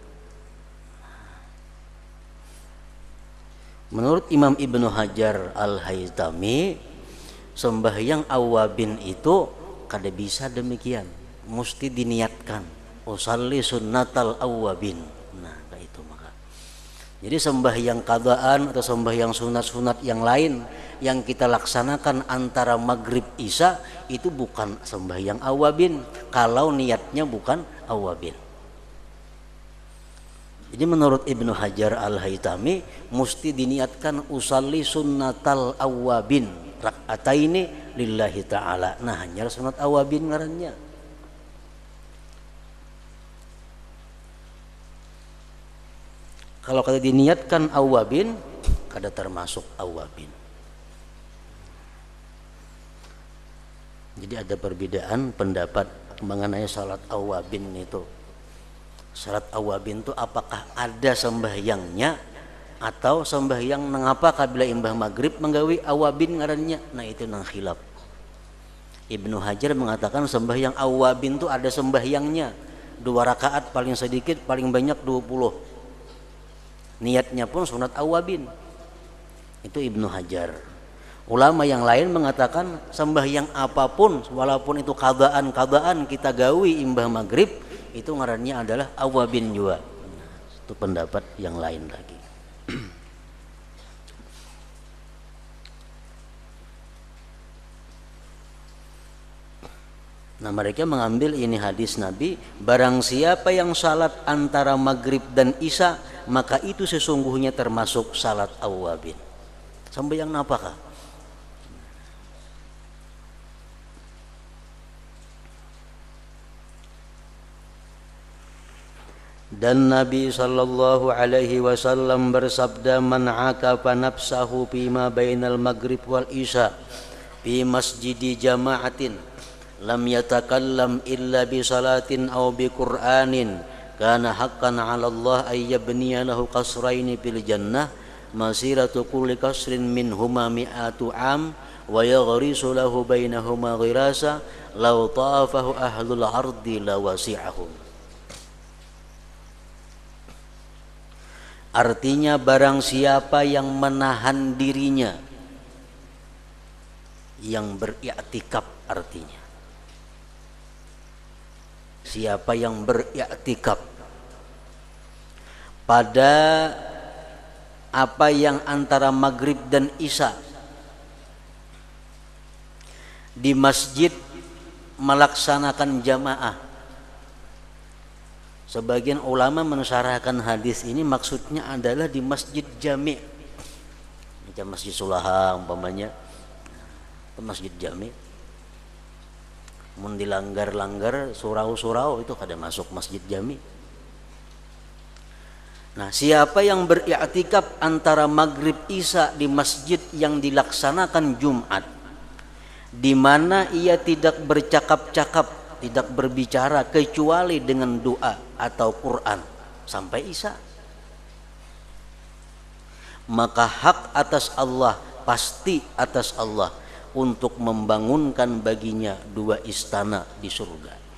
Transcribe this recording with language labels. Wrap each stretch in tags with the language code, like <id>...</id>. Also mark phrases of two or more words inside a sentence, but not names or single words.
<bjn>Menurut Imam Ibnu Hajar Al-Haytami, sembahyang awwabin itu kada bisa demikian, mesti diniatkan,</bjn> <ar>أصلي سنة الأوابين.</ar> <bjn>Nah, kayak itu maka. Jadi sembahyang qadaan atau sembahyang sunat-sunat yang lain yang kita laksanakan antara maghrib isya itu bukan sembahyang awwabin kalau niatnya bukan awwabin. Jadi menurut Ibnu Hajar Al-Haytami mesti diniatkan</bjn> <ar>أصلي سنة الأوابين ركعتين لله تعالى.</ar> <bjn>Nah, hanya sunat awwabin ngarannya. Kalau kada diniatkan awwabin, kada termasuk awwabin.</bjn> <id>Jadi ada perbedaan pendapat mengenai salat awwabin itu.</id> <bjn>Salat awwabin itu apakah ada sembahyangnya atau sembahyang mengapa kabila imbah maghrib menggawi awwabin ngarannya? Nah, itu nang khilaf.</bjn> <id>Ibnu Hajar mengatakan sembahyang awwabin itu ada sembahyangnya, 2 rakaat paling sedikit, paling banyak 20. Niatnya pun sunat awwabin. Itu Ibnu Hajar.</id> <bjn>Ulama yang lain mengatakan sembahyang apapun walaupun itu qadaan kita gawi imbah maghrib, itu ngarannya adalah awwabin juga.</bjn> <id>Itu pendapat yang lain lagi. Nah, mereka mengambil ini hadis Nabi, barang siapa yang salat antara maghrib dan isya, maka itu sesungguhnya termasuk salat awwabin. Sembahyang apakah? Dan Nabi</id> <ar>صلى الله عليه وسلم</ar> <id>bersabda,</id> <ar>من عكف نفسه فيما بين المغرب والعشاء في مسجد جماعة لم يتكلم إلا بصلاة أو بقرآن كان حقا على الله أن يبني له قصرين في الجنة مسيرة كل قصر منهما مائة عام ويغرس له بينهما غراسا لو طافه أهل الأرض لوسعهم.</ar> <id>Artinya barang siapa yang menahan dirinya, yang beriktikaf artinya. Siapa yang beriktikaf pada apa yang antara maghrib dan isya di masjid melaksanakan jamaah. Sebagian ulama mensyarahkan hadis ini maksudnya adalah di masjid jami'. Macam Masjid Sulaha umpamanya, masjid jami'.</id> <bjn>Mun dilanggar-langgar surau-surau itu kada masuk masjid jami'.</bjn> <id>Nah, siapa yang beriktikaf antara maghrib isya di masjid yang dilaksanakan Jumat, di mana ia tidak bercakap-cakap, tidak berbicara kecuali dengan doa atau Quran sampai isya, maka hak atas Allah, pasti atas Allah untuk membangunkan baginya 2 istana di surga.</id>